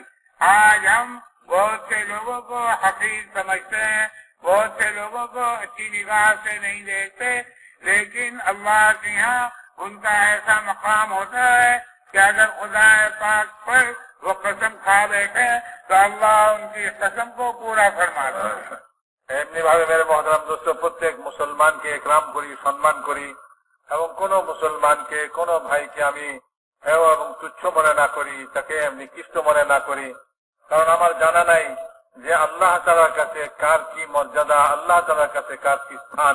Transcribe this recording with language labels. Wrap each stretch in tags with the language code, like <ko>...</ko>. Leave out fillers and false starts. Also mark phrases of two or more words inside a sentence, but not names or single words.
<ur>آج ہم بہت سے لوگوں کو حقیر سمجھتے ہیں، بہت سے لوگوں کو اچھی نگاہ سے نہیں دیکھتے، لیکن اللہ کے یہاں ان کا ایسا مقام ہوتا ہے کہ اگر خدا پاک پر وہ قسم کھا بیٹھے تو اللہ ان کی قسم کو پورا فرماتا ہے۔</ur> <bn>এমনি ভাবে</bn> <ur>میرے محترم دوست,</ur> <bn>প্রত্যেক মুসলমানকে একরাম করি, সম্মান করি এবং কোন মুসলমানকে কোন ভাইকে আমি হেয় এবং তুচ্ছ মনে না করি, তাকে নিকৃষ্ট মনে না করি। কারণ আমার জানা নাই যে আল্লাহ তাআলার কাছে কার কি মর্যাদা, আল্লাহ তাআলার কাছে কার কি স্থান।</bn>